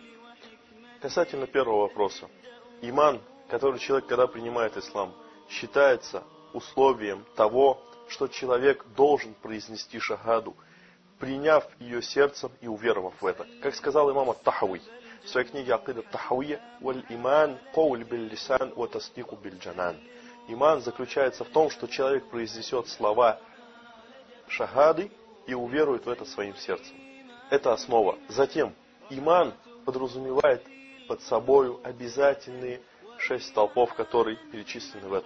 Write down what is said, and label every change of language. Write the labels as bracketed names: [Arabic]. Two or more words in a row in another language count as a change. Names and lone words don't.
[Russian] Касательно первого вопроса. Иман, который человек, когда принимает ислам, считается условием того, что человек должен произнести шахаду, приняв ее сердцем и уверовав в это. Как сказал имам ат-Тахави в своей книге «Акида ат-Тахавия», [Arabic] «والإيمان قول باللسان وتصديق بالجنان». [Russian] Иман заключается в том, что человек произнесет слова шахады и уверует в это своим сердцем. Это основа. Затем иман подразумевает под собою обязательные 6 столпов, которые перечислены в этом.